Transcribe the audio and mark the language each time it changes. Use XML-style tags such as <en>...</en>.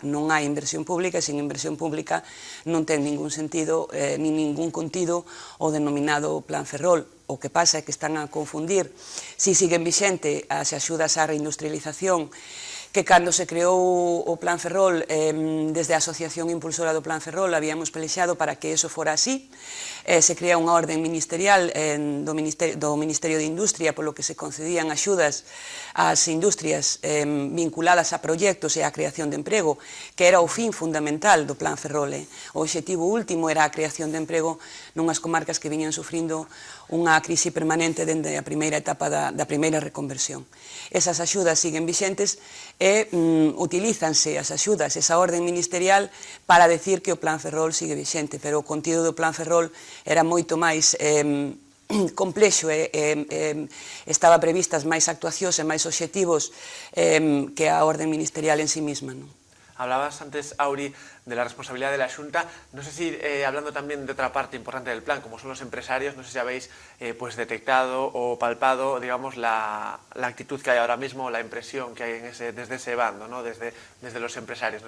<gl>Non hai inversión pública e sin inversión pública non ten ningún sentido ni ningún contido o denominado plan Ferrol. O que pasa é que están a confundir si siguen vixente as axudas á reindustrialización, que cando se creou o plan Ferrol, desde a Asociación Impulsora do Plan Ferrol, habíamos pelexado para que eso fora así. Se crea unha orden ministerial do Ministerio de Industria polo que se concedían axudas ás industrias vinculadas a proxectos e á creación de emprego, que era o fin fundamental do plan Ferrol. O obxectivo último era a creación de emprego nunhas comarcas que viñan sufrindo unha crise permanente dende a primeira etapa da primeira reconversión. Esas axudas siguen vixentes e utilízanse as axudas, esa orden ministerial, para decir que o plan Ferrol sigue vixente, pero o contido do plan Ferrol era moito máis complexo e estaba previstas máis actuacións e máis obxectivos que a orden ministerial en sí mesma, non?</gl> <es>Hablabas antes, Auri, de la responsabilidad de la Xunta. No sé si, hablando también de otra parte importante del plan, como son los empresarios, no sé si habéis pues detectado o palpado, digamos, la actitud que hay ahora mismo, la impresión que hay desde ese bando, ¿no?, desde los empresarios.</es>